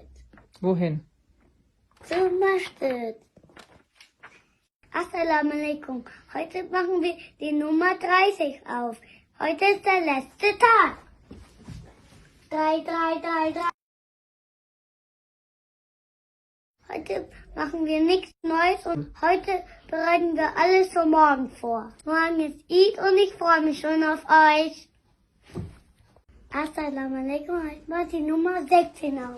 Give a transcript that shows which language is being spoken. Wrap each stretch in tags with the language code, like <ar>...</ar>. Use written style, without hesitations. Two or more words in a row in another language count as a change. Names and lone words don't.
<de>Wohin? Zum Masjid.</de> <ar>السلام عليكم.</ar> <de>Heute machen wir die Nummer 30 auf. Heute ist der letzte Tag. 3. Heute machen wir nichts Neues und heute bereiten wir alles für morgen vor. Morgen ist Eid und ich freue mich schon auf euch.</de> <ar>السلام عليكم,</ar> <de>heute mal die Nummer 16 auf.</de>